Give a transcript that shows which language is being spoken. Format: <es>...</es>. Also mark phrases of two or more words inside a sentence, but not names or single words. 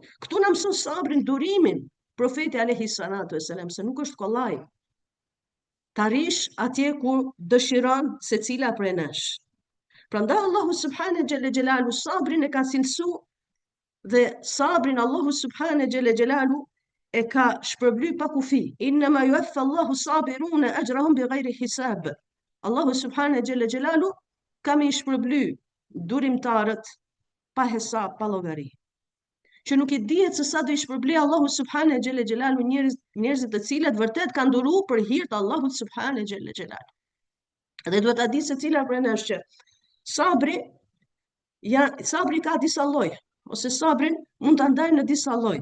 <sq>Këtu na mëson sabrin, durimin, profeti</sq> <ar>عليه الصلاة والسلام,</ar> <sq>se nuk është kollaj. Të arrish atje ku dëshiron secila prej nesh. Prandaj Allahu</sq> <ar>سبحانه جل جلاله</ar> <sq>sabrin e ka cilësu, dhe sabrin Allahu</sq> <ar>سبحانه جل جلاله</ar> <sq>e ka shpërbly pa kufi.</sq> <ar>إنما يوفى الله الصابرون أجرهم بغير حساب.</ar> <sq>Allahu</sq> <ar>سبحانه جل جلاله</ar> <sq>ka më shpërbly durimtarët pa hesab, pa llogari. Që nuk i dihet se sa do i shpërbly Allahu</sq> <ar>سبحانه جل جلاله</ar> <sq>njerëzit të cilët vërtet kanë duruar për hir të Allahut</sq> <ar>سبحانه جل جلاله.</ar> <sq>Dhe duhet ta di se cila prej nesh që sabri ka disa lloj, ose sabrin mund ta ndajmë në disa lloj.</sq>